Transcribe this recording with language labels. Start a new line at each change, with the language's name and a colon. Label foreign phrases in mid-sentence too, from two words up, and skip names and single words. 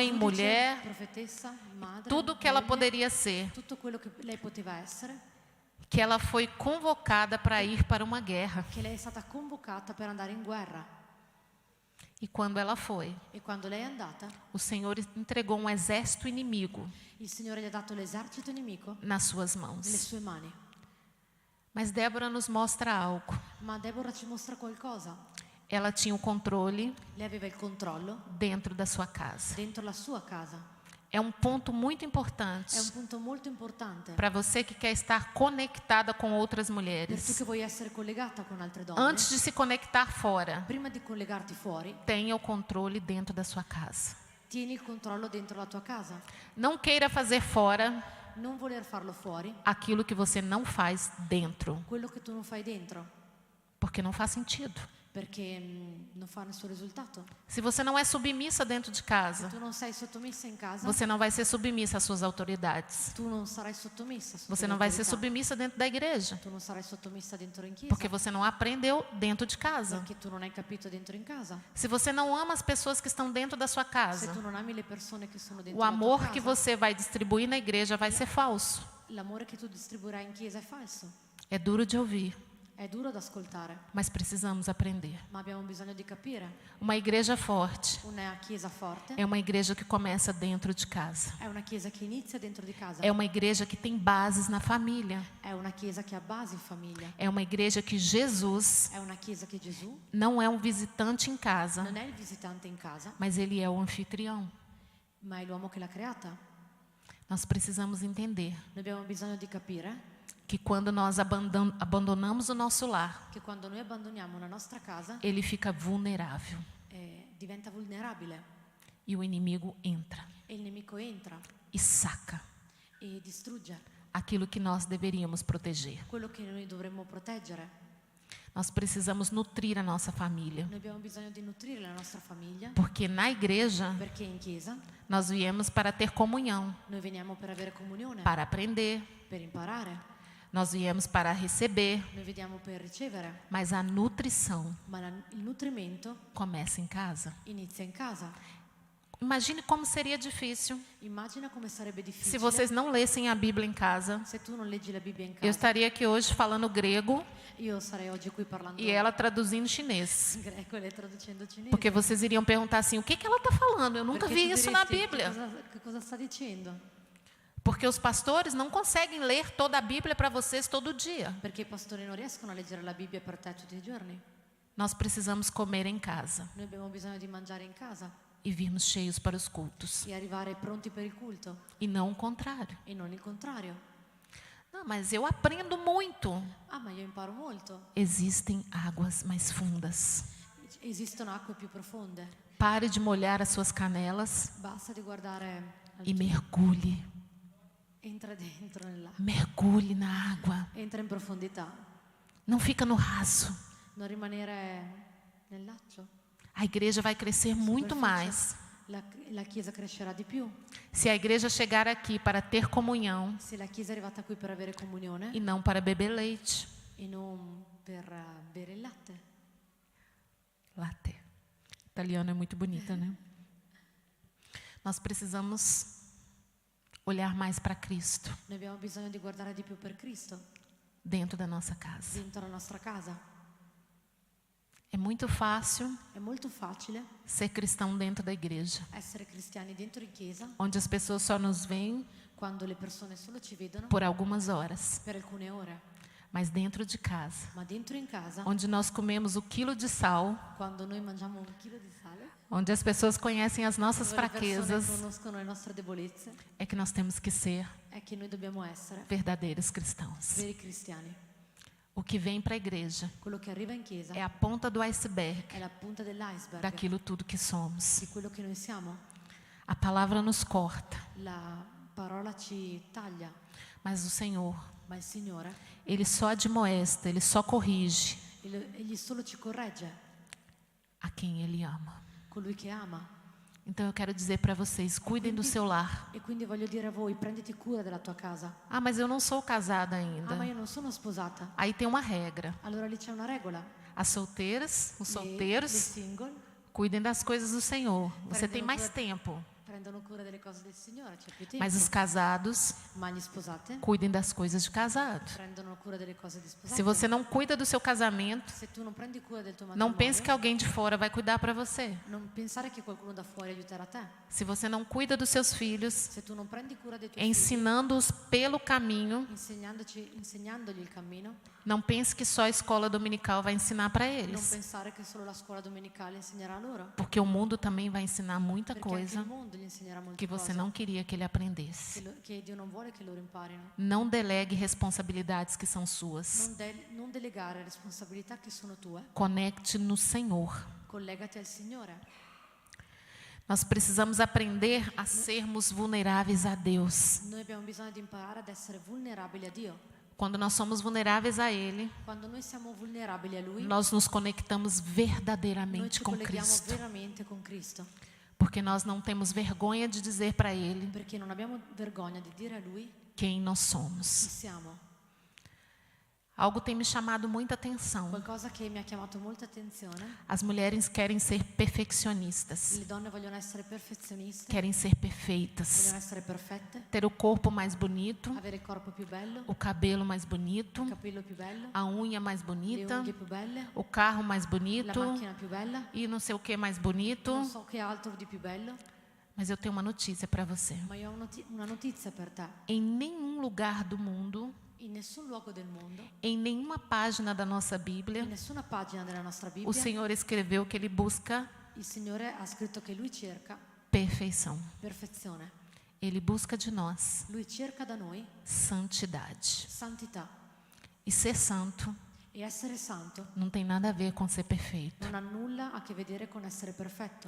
Italian: giudice,
Portuguese: mulher,
Italian: profetessa, madre,
Portuguese: tudo que ela
Italian: moglie,
Portuguese: poderia ser,
Italian: tutto quello che lei poteva essere,
Portuguese: que ela foi convocada para ir para uma guerra.
Italian: che lei è stata convocata per andare in guerra.
Portuguese: E quando ela foi,
Italian: E quando lei è andata,
Portuguese: o Senhor entregou um exército inimigo
Italian: il Signore gli ha dato l'esercito nemico
Portuguese: nas suas
Italian: nelle
Portuguese: mãos.
Italian: sue mani.
Portuguese: Mas Débora nos mostra algo.
Italian: Ma Deborah ci mostra qualcosa.
Portuguese: Ela tinha o controle
Italian: Lei aveva il controllo
Portuguese: dentro da sua casa.
Italian: dentro la sua casa.
Portuguese: É um ponto muito importante
Italian: È un punto molto importante
Portuguese: para você que quer estar conectada com outras
Italian: per tu
Portuguese: mulheres.
Italian: che vuoi essere collegata con altre donne.
Portuguese: Antes de se conectar fora,
Italian: Prima di collegarti fuori,
Portuguese: tenha o controle dentro da sua casa.
Italian: tieni il controllo dentro la tua casa.
Portuguese: Não queira fazer fora
Italian: Non voler farlo fuori,
Portuguese: aquilo que você não faz dentro,
Italian: quello che tu non fai dentro,
Portuguese: porque não faz sentido.
Italian: perché non fa nessun risultato.
Portuguese: Se você não é submissa dentro de casa,
Italian: Tu non sei sottomessa in casa,
Portuguese: você não vai ser submissa às suas autoridades.
Italian: tu non sarai sottomessa sotto
Portuguese: Você
Italian: le
Portuguese: não vai ser
Italian: autorità.
Portuguese: submissa dentro da igreja,
Italian: Tu non sarai sottomessa dentro in chiesa,
Portuguese: porque você não aprendeu dentro de casa.
Italian: perché tu non hai capito dentro in casa.
Portuguese: Se você não ama as pessoas que estão dentro da sua
Italian: Se
Portuguese: casa,
Italian: tu non ami le persone che sono dentro
Portuguese: o
Italian: la tua
Portuguese: amor
Italian: casa,
Portuguese: que você vai distribuir na igreja vai ser falso.
Italian: l'amore che tu distribuirai in chiesa è falso.
Portuguese: É duro de ouvir,
Italian: È duro da ascoltare,
Portuguese: mas precisamos aprender.
Italian: ma abbiamo bisogno di capire.
Portuguese: Uma igreja forte
Italian: Una chiesa forte
Portuguese: é uma igreja que começa dentro de casa.
Italian: è una chiesa che inizia dentro di casa.
Portuguese: É uma igreja que tem bases na família.
Italian: È una chiesa che ha basi in famiglia.
Portuguese: É uma igreja que Jesus
Italian: È una chiesa che Gesù
Portuguese: não é um visitante em casa,
Italian: non è il visitante in casa,
Portuguese: mas ele é o anfitrião.
Italian: ma è l'uomo che l'ha creata.
Portuguese: Nós precisamos entender
Italian: Noi abbiamo bisogno di capire
Portuguese: que quando nós abandonamos o nosso lar,
Italian: che quando noi abbandoniamo la nostra casa
Portuguese: ele fica vulnerável
Italian: diventa vulnerabile
Portuguese: e o inimigo entra
Italian: e il nemico entra
Portuguese: e saca
Italian: e distrugge
Portuguese: aquilo que nós deveríamos proteger.
Italian: quello che noi dovremmo proteggere.
Portuguese: Nós precisamos nutrir a nossa família,
Italian: Noi abbiamo bisogno di nutrire la nostra famiglia
Portuguese: porque na igreja
Italian: perché in chiesa
Portuguese: nós viemos para ter comunhão,
Italian: noi veniamo per avere comunione,
Portuguese: para aprender,
Italian: per imparare,
Portuguese: nós viemos para receber,
Italian: noi veniamo per ricevere,
Portuguese: mas a nutrição
Italian: ma il nutrimento
Portuguese: começa em casa.
Italian: inizia in casa.
Portuguese: Imagine como seria difícil
Italian: Immagina come sarebbe difficile
Portuguese: se vocês não lessem a Bíblia em casa.
Italian: se tu non leggi la Bibbia in
Portuguese: Eu
Italian: casa.
Portuguese: estaria aqui hoje falando grego
Italian: Io sarei oggi qui parlando
Portuguese: e ela traduzindo chinês.
Italian: in greco e lei traducendo cinese.
Portuguese: Porque vocês iriam perguntar assim, o que ela está falando? Eu nunca
Italian: Perché
Portuguese: vi
Italian: tu
Portuguese: isso na
Italian: diresti,
Portuguese: Bíblia.
Italian: Che cosa sta dicendo?
Portuguese: Porque os pastores não conseguem ler toda a Bíblia para vocês todo dia.
Italian: Perché i pastori non riescono a leggere la Bibbia per te tutti i giorni.
Portuguese: Nós precisamos comer em casa
Italian: Noi abbiamo bisogno di mangiare in casa
Portuguese: e virmos cheios para os cultos.
Italian: e arrivare pronti per il culto
Portuguese: E não o contrário.
Italian: e non il contrario.
Portuguese: Não, mas eu aprendo muito.
Italian: Ah, ma io imparo molto.
Portuguese: Existem águas mais fundas.
Italian: Esistono acque più profonde.
Portuguese: Pare de molhar as suas canelas
Italian: Basta di guardare
Portuguese: e mergulhe.
Italian: entra dentro nell'acqua.
Portuguese: Mergulhe na água.
Italian: Entra in profondità.
Portuguese: Não fica no raso.
Italian: Non rimanere nel laccio.
Portuguese: A igreja vai crescer muito Superfície. mais.
Italian: La chiesa crescerà di più.
Portuguese: Se a igreja chegar aqui para ter comunhão
Italian: Se la chiesa è arrivata qui per avere comunione
Portuguese: e não para beber leite.
Italian: e non per bere il latte. Latte.
Portuguese: Italiano é muito bonita, né? Nós precisamos olhar mais para Cristo
Italian: Noi abbiamo bisogno di guardare di più per Cristo
Portuguese: dentro da nossa casa.
Italian: dentro la nostra casa.
Portuguese: É muito fácil
Italian: È molto facile
Portuguese: ser cristão dentro da igreja,
Italian: essere cristiani dentro in chiesa
Portuguese: onde as pessoas só nos veem
Italian: quando le persone solo ci vedono
Portuguese: por algumas horas,
Italian: per alcune ore,
Portuguese: mas dentro de casa,
Italian: ma dentro in casa,
Portuguese: onde nós comemos o quilo de sal,
Italian: quando noi mangiamo 1 chilo di sale,
Portuguese: onde as pessoas conhecem as nossas
Italian: dove le persone
Portuguese: fraquezas,
Italian: conoscono le nostre debolezze,
Portuguese: é que nós temos que ser
Italian: è che noi dobbiamo essere
Portuguese: verdadeiros cristãos.
Italian: veri cristiani.
Portuguese: O que vem para a igreja
Italian: Quello che arriva in chiesa
Portuguese: é a ponta do iceberg
Italian: è la punta dell'iceberg
Portuguese: daquilo tudo que somos.
Italian: di quello che noi siamo.
Portuguese: A palavra nos corta,
Italian: La parola ci taglia,
Portuguese: mas o Senhor,
Italian: ma il Signore
Portuguese: Ele só admoesta, Ele só corrige
Italian: egli solo ci corregge,
Portuguese: a quem Ele ama.
Italian: colui che ama.
Portuguese: Então eu quero dizer para vocês, cuidem do seu lar.
Italian: E quindi voglio dire a voi, prenditi cura della tua casa.
Portuguese: Ah, mas eu não sou casada
Italian: Ah,
Portuguese: ainda.
Italian: ma io non sono sposata.
Portuguese: Aí tem uma regra.
Italian: Allora lì c'è una regola.
Portuguese: As solteiras, os
Italian: Le
Portuguese: solteiros,
Italian: single
Portuguese: cuidem das coisas do Senhor. Você tem mais tempo.
Italian: prendono cura delle cose del Signore, c'è più tempo.
Portuguese: Mas os casados,
Italian: Ma gli sposate
Portuguese: cuidem das coisas de casado.
Italian: prendono cura delle cose di sposate.
Portuguese: Se você não cuida do seu casamento,
Italian: Se tu non prendi cura del tuo
Portuguese: não
Italian: matrimonio,
Portuguese: pense que alguém de fora vai cuidar para você.
Italian: non pensare che qualcuno da fuori aiuterà te.
Portuguese: Se você não cuida dos seus filhos,
Italian: Se tu non prendi cura dei tuoi figli,
Portuguese: ensinando-os pelo caminho,
Italian: insegnandogli il cammino,
Portuguese: não pense que só a escola dominical vai ensinar para
Italian: non
Portuguese: eles.
Italian: pensare che solo la scuola domenicale insegnerà loro.
Portuguese: Porque o mundo também vai ensinar muita
Italian: Perché anche
Portuguese: coisa
Italian: il mondo gli insegnerà molte
Portuguese: que você
Italian: cose
Portuguese: não queria que ele aprendesse.
Italian: che Dio non vuole che loro imparino.
Portuguese: Não delegue responsabilidades que são suas.
Italian: Non delegare responsabilità che sono tue.
Portuguese: Conecte no Senhor.
Italian: Collegati al Signore.
Portuguese: Nós precisamos aprender a sermos vulneráveis a Deus.
Italian: Noi abbiamo bisogno di imparare ad essere vulnerabili a Dio.
Portuguese: Quando nós somos vulneráveis a Ele,
Italian: Quando noi siamo vulnerabili a Lui,
Portuguese: nós nos conectamos
Italian: noi
Portuguese: verdadeiramente
Italian: ci
Portuguese: com
Italian: colleghiamo
Portuguese: Cristo.
Italian: veramente con Cristo.
Portuguese: Porque nós não temos vergonha de dizer para Ele
Italian: Perché non abbiamo vergogna di dire a Lui
Portuguese: quem nós
Italian: chi
Portuguese: somos.
Italian: siamo.
Portuguese: Algo tem me chamado muita atenção.
Italian: Qualcosa che mi ha chiamato molta attenzione.
Portuguese: As mulheres querem ser perfeccionistas,
Italian: Le donne vogliono essere perfezioniste,
Portuguese: querem ser perfeitas,
Italian: vogliono essere perfette,
Portuguese: ter o corpo mais bonito,
Italian: avere il corpo più bello,
Portuguese: o cabelo mais bonito,
Italian: il capello più bello,
Portuguese: a unha mais
Italian: le
Portuguese: bonita,
Italian: unghie più belle,
Portuguese: o carro mais
Italian: la
Portuguese: bonito
Italian: macchina più bella,
Portuguese: e não sei o que mais bonito.
Italian: non so che altro di più bello,
Portuguese: Mas eu tenho uma notícia para você.
Italian: ma io ho una notizia per te.
Portuguese: Em nenhum lugar do mundo,
Italian: In nessun luogo del mondo,
Portuguese: em nenhuma página da nossa
Italian: in
Portuguese: Bíblia,
Italian: nessuna pagina della nostra
Portuguese: o
Italian: Bibbia,
Portuguese: Senhor escreveu que Ele busca
Italian: il Signore ha scritto che Lui cerca
Portuguese: perfeição.
Italian: perfezione.
Portuguese: Ele busca de nós
Italian: Lui cerca da noi
Portuguese: santidade.
Italian: santità.
Portuguese: E ser santo
Italian: E essere santo
Portuguese: não tem nada a ver com ser perfeito.
Italian: non ha nulla a che vedere con essere perfetto.